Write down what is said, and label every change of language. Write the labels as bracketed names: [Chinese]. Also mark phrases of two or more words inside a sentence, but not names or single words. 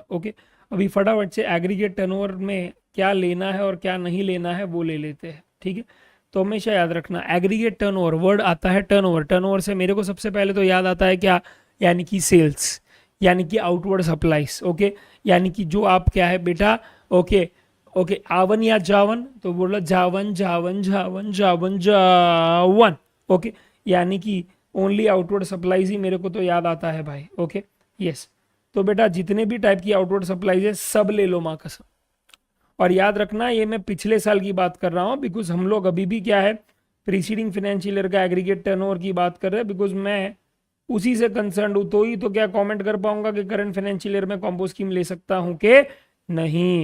[Hindi] ओके, अभी फटाफट से [English] aggregate turnover [Hindi] में क्या लेना है और क्या नहीं लेना है वो ले लेते हैं। ठीक है, तो हमेशा याद रखना [English] aggregate turnover, [Hindi] वर्ड आता है टर्नओवर, टर्नओवर से मेरे को सबसे पहले तो याद आता है क्या, यानी कि सेल्स, यानी कि [English] outward supplies. [Hindi] ओके, यानी कि जो आप क्या है बेटा, [English] okay okay, [Hindi] आवन या जावन, तो बोलो जावन जावन जावन जावन जावन। ओके, यानी कि [English] only outward supplies [Hindi] ही मेरे को तो याद आता है भाई। [English] okay yes, [Hindi] तो बेटा जितने भी टाइप की [English] outward supplies [Hindi] है सब ले लो माँ कसम। और याद रखना ये मैं पिछले साल की बात कर रहा हूँ, बिकॉज हम लोग अभी भी क्या है [English] preceding financial year [Hindi] का [English] aggregate turnover [Hindi] की बात कर रहे हैं, बिकॉज मैं उसी से कंसर्न हूँ, तो ही तो क्या कमेंट कर पाऊंगा कि [English] current financial year [Hindi] में [English] combo scheme [Hindi] ले सकता हूँ कि नहीं।